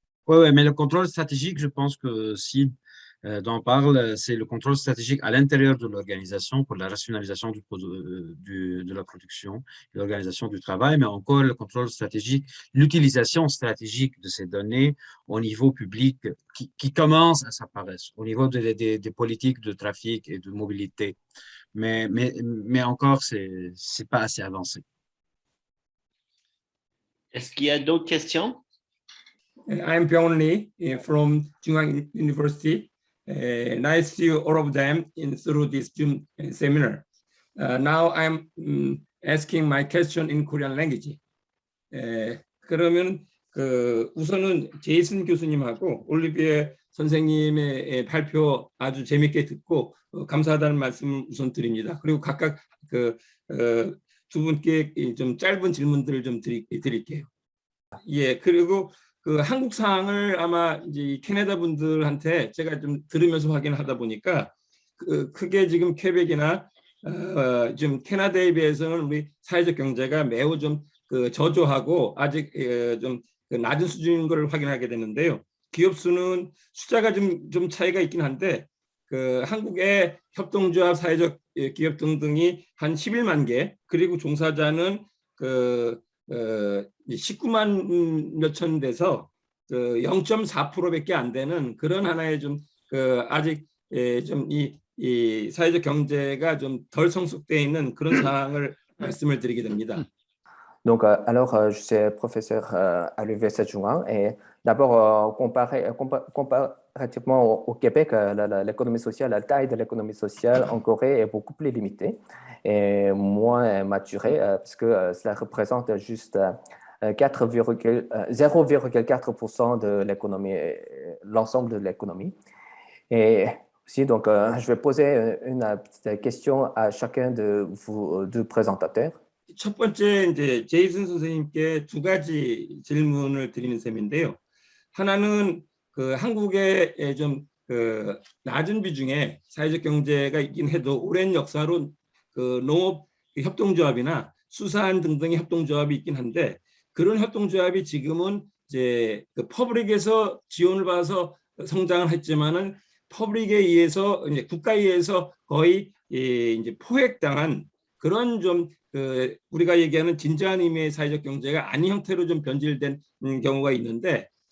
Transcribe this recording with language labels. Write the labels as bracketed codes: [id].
[fr] Oui, mais le contrôle stratégique, je pense que si dont on parle, c'est le contrôle stratégique à l'intérieur de l'organisation pour la rationalisation de la production, l'organisation du travail, mais encore le contrôle stratégique, l'utilisation stratégique de ces données au niveau public qui commence à s'apparaître, au niveau des politiques de trafic et de mobilité. Mais encore, c'est pas assez avancé. Est-ce qu'il y a d'autres questions? [en] I'm Byung Lee from Jungang University. Nice to see all of them through this Zoom seminar. Now I'm asking my question in Korean language. [ko] 그러면 우선은 제이슨 교수님하고 올리비에 선생님의 발표 아주 재밌게 듣고 감사하다는 말씀을 우선 드립니다. 그리고 각각 두 분께 좀 짧은 질문들을 좀 드릴게요. 예, 그리고 한국 사항을 아마 이제 캐나다 분들한테 제가 좀 들으면서 확인하다 보니까 크게 지금 퀘벡이나 좀 캐나다에 비해서는 우리 사회적 경제가 매우 좀 저조하고 아직 좀 낮은 수준인 걸 확인하게 되는데요. 기업 수는 숫자가 좀 차이가 있긴 한데 그 한국의 협동조합, 사회적 기업 등등이 한 11만 개, 그리고 종사자는 19만 몇천 돼서 0.4%밖에 안 되는 그런 하나의 좀 아직 좀 이 사회적 경제가 좀 덜 성숙되어 있는 그런 상황을 말씀을 드리게 됩니다. [fr] Donc, je suis professeur à l'Université de Juin et d'abord, comparativement au Québec, l'économie sociale, la taille de l'économie sociale en Corée est beaucoup plus limitée et moins maturée parce que cela représente juste 0,4% de l'économie, l'ensemble de l'économie. Et aussi, donc, je vais poser une petite question à chacun de vous deux présentateurs. [ko] 첫 번째 이제 제이슨 선생님께 두 가지 질문을 드리는 셈인데요. 하나는 그 한국의 좀 낮은 비중의 사회적 경제가 있긴 해도 오랜 역사로 그 농업 협동조합이나 수산 등등의 협동조합이 있긴 한데 그런 협동조합이 지금은 이제 그 퍼블릭에서 지원을 받아서 성장을 했지만은 퍼블릭에 의해서 이제 국가에 의해서 거의 이제 포획당한 그런 좀 우리가 얘기하는 진정한 의미의 사회적 경제가 아닌 형태로 좀 변질된 경우가 있는데